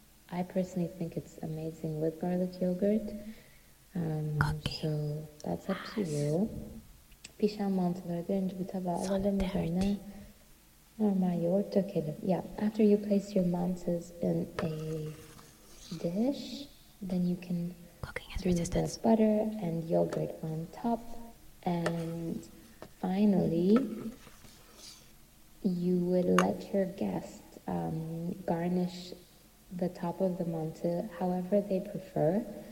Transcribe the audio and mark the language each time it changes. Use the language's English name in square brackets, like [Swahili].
[English] I personally think it's amazing with garlic yogurt. Okay. So that's up to you. [Turkish] Pişen mantıları birinci bir tabağa alalım, üzerine normal yoğurt dökelim. [English] Yeah, after you place your mantas in a dish, then you can drizzle the butter and yogurt on top. And finally, you would let your guest garnish the top of the mantı however they prefer.